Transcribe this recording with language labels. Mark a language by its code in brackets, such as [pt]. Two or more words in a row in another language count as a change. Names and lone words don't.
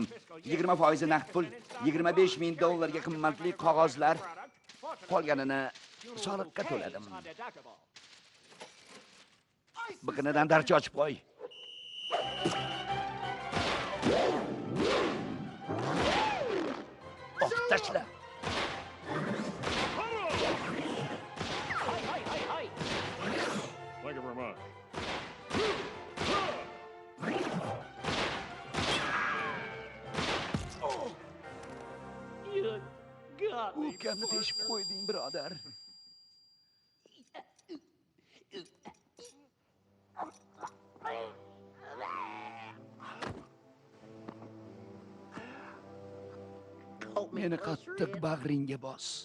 [uz] 20% naqd pul, 25 ming dollarga qimmatli qog'ozlar. Qolganini soliqqa to'ladim. Biqinidan darcha ochib qo'y. Tashla. [en] Thank you very much. [uz] Ukamni teshib qo'yding, birodar. Meni qattiq bag'ringga bos.